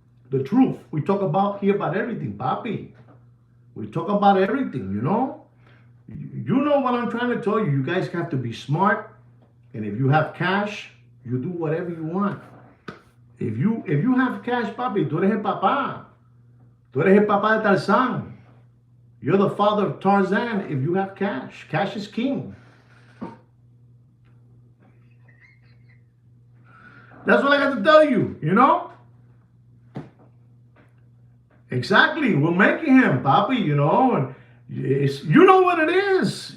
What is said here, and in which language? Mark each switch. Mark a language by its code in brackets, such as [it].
[en] The truth. We talk about here about everything, papi. We talk about everything, you know? You know what I'm trying to tell you. You guys have to be smart. And if you have cash, you do whatever you want. If you have cash, papi, [es] tú eres el papá. Tú eres el papá de Tarzán. [en] You're the father of Tarzan if you have cash. Cash is king. That's what I got to tell you, you know? Exactly. We're making him, papi, you know? And you know what it is.